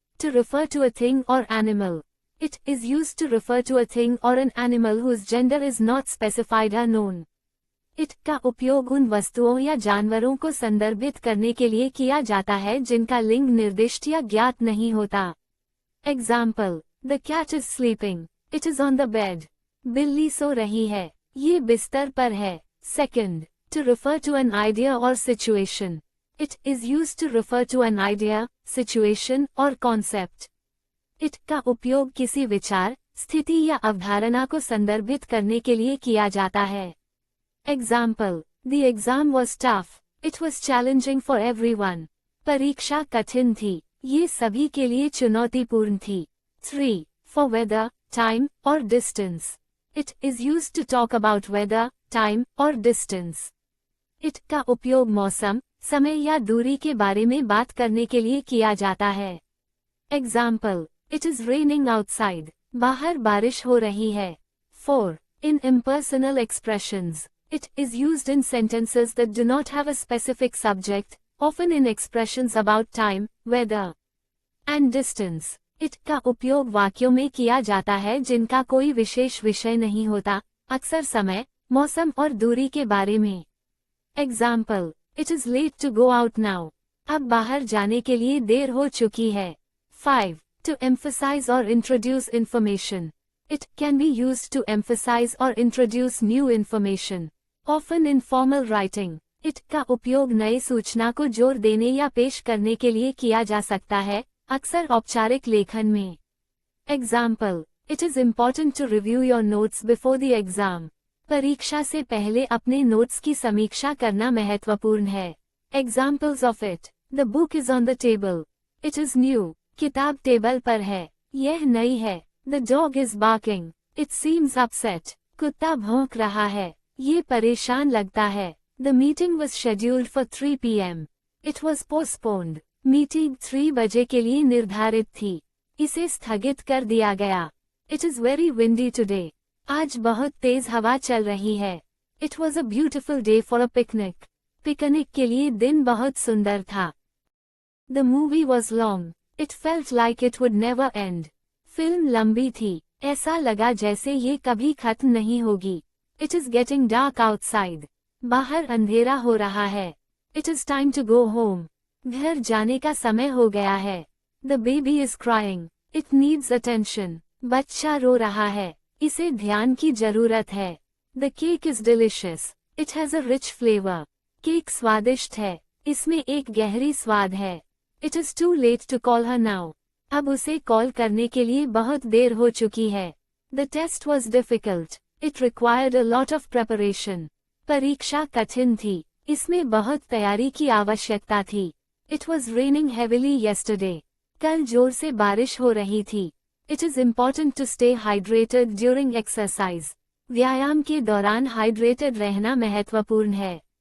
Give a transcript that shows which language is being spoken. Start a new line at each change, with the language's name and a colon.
English: To refer to a thing or animal. It is used to refer to a thing or an animal whose gender is not specified or known.
Hindi: It का उपयोग उन वस्तुओं या जानवरों को संदर्भित करने के लिए किया जाता है जिनका लिंग निर्दिष्ट या ज्ञात नहीं होता.
English: Example. The cat is sleeping. It is on the bed.
Hindi: बिल्ली सो रही है. ये बिस्तर पर है. Second.
English: To refer to an idea or situation. It is used to refer to an idea, situation or concept.
Hindi: It का उपयोग किसी विचार, स्थिति या अवधारणा को संदर्भित करने के लिए किया जाता है.
English: Example. The exam was tough. It was challenging for everyone.
Hindi: परीक्षा कठिन थी. ये सभी के लिए चुनौतीपूर्ण थी.
English: 3. For weather, time, or distance. It is used to talk about weather, time, or distance.
Hindi: It का उपयोग मौसम, समय या दूरी के बारे में बात करने के लिए किया जाता है.
English: Example. It is raining outside.
Hindi: बाहर बारिश हो रही है.
English: 4. In impersonal expressions. It is used in sentences that do not have a specific subject, often in expressions about time, weather, and distance.
Hindi: It का उपयोग वाक्यों में किया जाता है जिनका कोई विशेष विषय नहीं होता, अक्सर समय, मौसम और दूरी के बारे में.
English: Example. It is late to go out now.
Hindi: अब बाहर जाने के लिए देर हो चुकी है.
English: 5. To emphasize or introduce information. It can be used to emphasize or introduce new information. Often in formal writing.
Hindi: It का उपयोग नई सूचना को जोर देने या पेश करने के लिए किया जा सकता है, अक्सर औपचारिक लेखन में.
English: Example. It is important to review your notes before the exam.
Hindi: परीक्षा से पहले अपने नोट्स की समीक्षा करना महत्वपूर्ण है.
English: Examples of it. The book is on the table. It is new.
Hindi: किताब टेबल पर है. यह नई है.
English: The dog is barking. It seems upset.
Hindi: कुत्ता भौंक रहा है. ये परेशान लगता है.
English: The meeting was scheduled for 3 p.m. It was postponed.
Hindi: Meeting 3 बजे के लिए निर्धारित थी. इसे स्थगित कर दिया गया.
English: It is very windy today.
Hindi: आज बहुत तेज हवा चल रही है.
English: It was a beautiful day for a picnic.
Hindi: Picnic के लिए दिन बहुत सुंदर था.
English: The movie was long. It felt like it would never end.
Hindi: Film लंबी थी. ऐसा लगा जैसे ये कभी खत्म नहीं होगी.
English: It is getting dark outside.
Hindi: बाहर अंधेरा हो रहा है.
English: It is time to go home.
Hindi: घर जाने का समय हो गया है.
English: The baby is crying. It needs attention.
Hindi: बच्चा रो रहा है. इसे ध्यान की जरूरत है.
English: The cake is delicious. It has a rich flavor.
Hindi: Cake स्वादिष्ट है. इसमें एक गहरी स्वाद है.
English: It is too late to call her now.
Hindi: अब उसे कॉल करने के लिए बहुत देर हो चुकी है.
English: The test was difficult. It required a lot of preparation.
Hindi: परीक्षा कठिन थी. इसमें बहुत तैयारी की आवश्यकता थी.
English: It was raining heavily yesterday.
Hindi: कल जोर से बारिश हो रही थी.
English: It is important to stay hydrated during exercise.
Hindi: व्यायाम के दौरान हाइड्रेटेड रहना महत्वपूर्ण है.